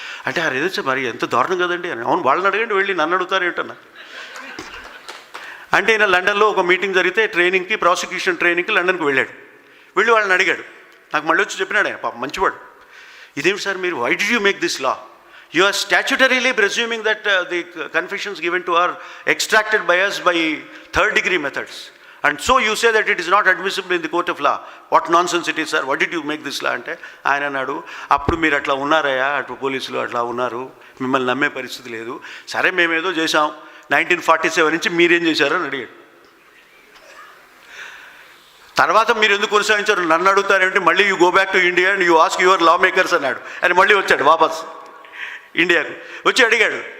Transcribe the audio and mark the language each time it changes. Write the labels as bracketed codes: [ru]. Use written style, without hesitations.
[te] అంటే ఆ ఏదో మరి ఎంత దారుణం కదండి అని. అవును, వాళ్ళని అడగండి, వెళ్ళి నన్ను అడుగుతారు ఏంటన్నా. అంటే ఈయన లండన్లో ఒక మీటింగ్ జరిగితే ట్రైనింగ్కి, ప్రాసిక్యూషన్ ట్రైనింగ్కి లండన్కి వెళ్ళాడు. వెళ్ళి వాళ్ళని అడిగాడు. నాకు మళ్ళీ వచ్చి చెప్పినాడు ఆయన, పాప మంచివాడు, ఇదేమిటి సార్ మీరు, [en] Why did you make this law? You are statutorily presuming that the confessions given to are extracted by us by third-degree methods. And so you say that it is not admissible in the court of law. What nonsense it is, sir. What did you make this law? [te] అంటే ఆయన అన్నాడు, అప్పుడు మీరు అట్లా ఉన్నారయ్యా, అటు పోలీసులు అట్లా ఉన్నారు, మిమ్మల్ని నమ్మే పరిస్థితి లేదు. సరే మేమేదో చేసాం, 1947 నుంచి మీరేం చేశారో అని అడిగాడు. తర్వాత మీరు ఎందుకు కొనసాగించారు నన్ను అడుగుతారేంటి, మళ్ళీ [en] you go back to India and you ask your lawmakers [te] అన్నాడు. ఆయన మళ్ళీ వచ్చాడు వాపస్ ఇండియాకు. వచ్చి అడిగాడు,